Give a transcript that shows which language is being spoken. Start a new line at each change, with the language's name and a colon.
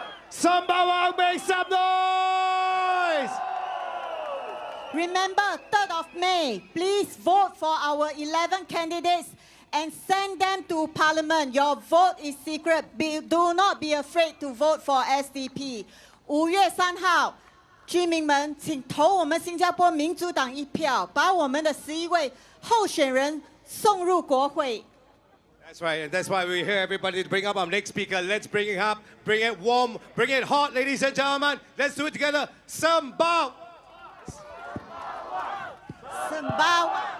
English: Sembawang, make some noise. Remember, 3rd of May, please vote for our 11 candidates and send them to Parliament. Your vote is secret. Do not be afraid to vote for SDP.
Chinese: 5月3号，居民们，请投我们新加坡民主党一票，把我们的11位候选人送入国会。
English: That's right, and that's why we're here, everybody, to bring up our next speaker. Let's bring it up, bring it warm, bring it hot, ladies and gentlemen. Let's do it together. Sambal. Sambal.